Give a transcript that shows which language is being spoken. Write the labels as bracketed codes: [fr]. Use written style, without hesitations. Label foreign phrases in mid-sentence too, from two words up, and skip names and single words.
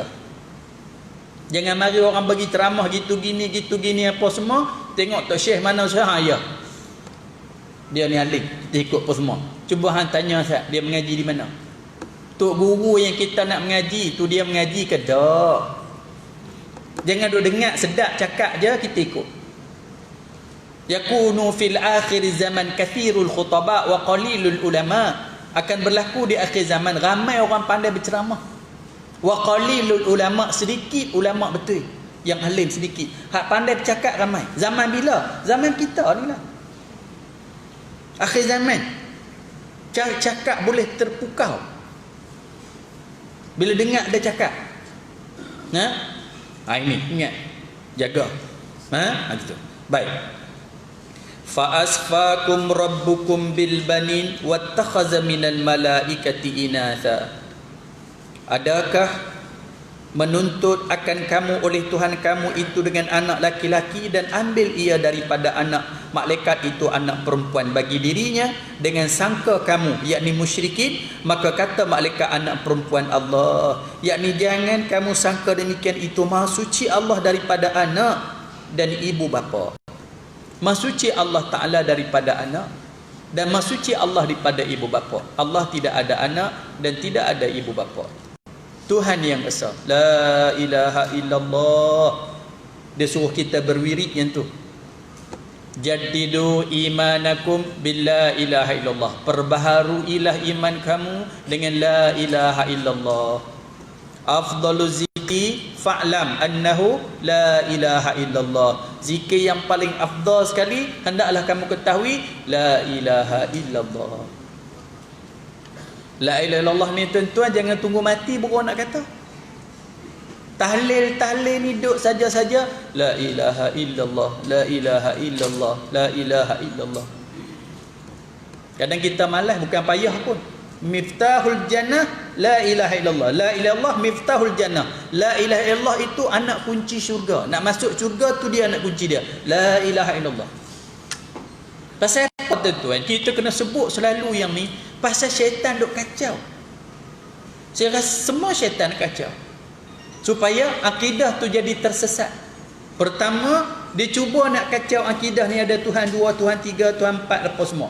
[ms] Jangan mari orang bagi ceramah gitu gini apa semua, tengok Tok Syekh mana usaha ya. Dia ni alim, kita ikut apa semua. Cuba hang tanya Ustaz, dia mengaji di mana? Tok guru yang kita nak mengaji tu dia mengaji ke tak? Jangan duk dengar sedap cakap je kita ikut. [ar] يكون في آخر الزمان كثير الخطباء وقليل العلماء. [ms] Akan berlaku di akhir zaman, ramai orang pandai berceramah. [ar] وقليل العلماء, [ms] sedikit ulama betul. Yang alim sedikit. Hak pandai bercakap ramai. Zaman bila? Zaman kita ni lah. Akhir zaman. Cara cakap boleh terpukau. Bila dengar dia cakap. Ini ingat. Jaga. Gitu. Baik. [ar] فأصفاكم ربكم بالبنين واتخذ من الملائكة إناثا. [ms] Adakah menuntut akan kamu oleh Tuhan kamu itu dengan anak laki-laki dan ambil ia daripada anak malaikat itu anak perempuan bagi dirinya dengan sangka kamu yakni musyrikin, maka kata malaikat anak perempuan Allah, yakni jangan kamu sangka demikian, itu maha suci Allah daripada anak dan ibu bapa. Maha suci Allah Ta'ala daripada anak dan maha suci Allah daripada ibu bapa. Allah tidak ada anak dan tidak ada ibu bapa. Tuhan yang esa. [ar] لا إله إلا الله. [ms] Dia suruh kita berwirid yang tu. [ar] جددوا إيمانكم بلا إله إلا الله. [ms] Perbaharuilah iman kamu dengan [ar] لا إله إلا الله. أفضل الذكر فاعلم أنه لا إله إلا الله. [ms] Zikir yang paling afdal sekali hendaklah kamu ketahui [ar] لا إله إلا الله. لا إله إلا الله [ms] ni tuan-tuan jangan tunggu mati baru nak kata. Tahlil ni duduk saja-saja [ar] لا إله إلا الله, لا إله إلا الله, لا إله إلا الله. [ms] Kadang kita malas bukan payah pun. [ar] مفتاح الجنة لا إله إلا الله. لا إله إلا الله مفتاح الجنة. لا إله إلا الله [ms] itu anak kunci syurga. Nak masuk syurga tu dia anak kunci dia. [ar] لا إله إلا الله. [ms] Pasal apa tuan? Kita kena sebut selalu yang ni pasal syaitan duk kacau. Saya rasa semua syaitan kacau. Supaya akidah tu jadi tersesat. Pertama, dia cuba nak kacau akidah ni ada Tuhan 2, Tuhan 3, Tuhan 4 apa semua.